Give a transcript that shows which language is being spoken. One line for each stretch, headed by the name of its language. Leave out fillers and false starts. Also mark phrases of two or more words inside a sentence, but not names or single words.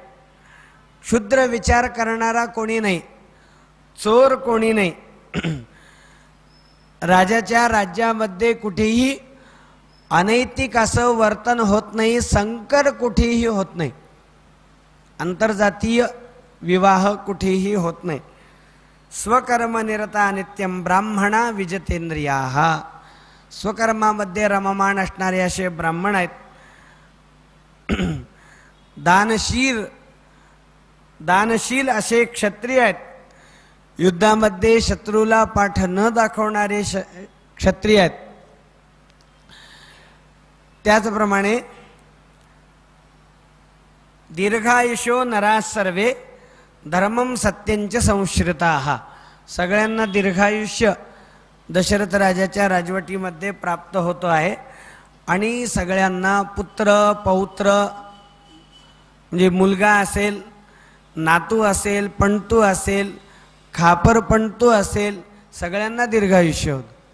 Marathi: क्षुद्र विचार करणारा कोणी नाही, चोर कोणी नाही. राजाच्या राज्यामध्ये कुठेही अनैतिक असं वर्तन होत नाही, संकर कुठेही होत नाही, आंतरजातीय विवाह कुठेही होत नाही.
Sanskrit: स्वकर्म निरता नित्यम ब्राह्मणा विजतेंद्रियाः.
Marathi: स्वकर्मामध्ये रममाण असणारे असे ब्राह्मण आहेत. दानशील असे क्षत्रिय आहेत. युद्धामध्ये शत्रूला पाठ न दाखवणारे क्षत्रिय आहेत.
Sanskrit: त्याचप्रमाणे दीर्घायुषो नरा सर्वे धर्मम सत्यंच संश्रिताः.
Marathi: सगळ्यांना दीर्घायुष्य दशरथ राजाच्या राजवटीमध्ये प्राप्त होतो आहे आणि सगळ्यांना पुत्र पौत्र म्हणजे मुलगा असेल, नातू असेल, पणतू असेल, खापर पणतू असेल, सगळ्यांना दीर्घायुष्य होतं.